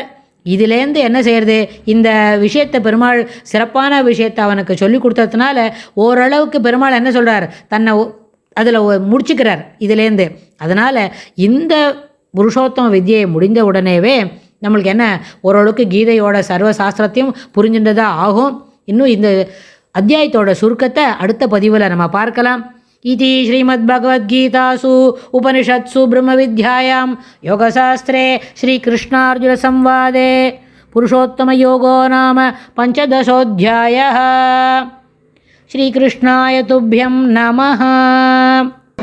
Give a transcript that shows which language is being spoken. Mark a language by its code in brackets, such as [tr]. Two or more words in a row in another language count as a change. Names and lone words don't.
[ta] இதிலேருந்து என்ன செய்கிறது, இந்த விஷயத்தை பெருமாள் சிறப்பான விஷயத்தை அவனுக்கு சொல்லி கொடுத்ததுனால ஓரளவுக்கு பெருமாள் என்ன சொல்கிறார், தன்னை அதில் முடிச்சுக்கிறார் இதிலேருந்து. அதனால் இந்த புருஷோத்தம வித்தியை முடிந்த உடனேவே நம்மளுக்கு என்ன ஓரளவுக்கு கீதையோட சர்வ சாஸ்திரத்தையும் புரிஞ்சின்றதாக ஆகும். இன்னும் இந்த அத்தியாயத்தோட சுருக்கத்தை அடுத்த பதிவில் நம்ம பார்க்கலாம். [sa] इति श्रीमद्भगवद्गीतासु उपनिषत्सु ब्रह्मविद्यायां योगशास्त्रे श्रीकृष्णार्जुनसंवादे पुरुषोत्तमयोगो नाम 15ोऽध्यायः। श्रीकृष्णाय तुभ्यं नमः।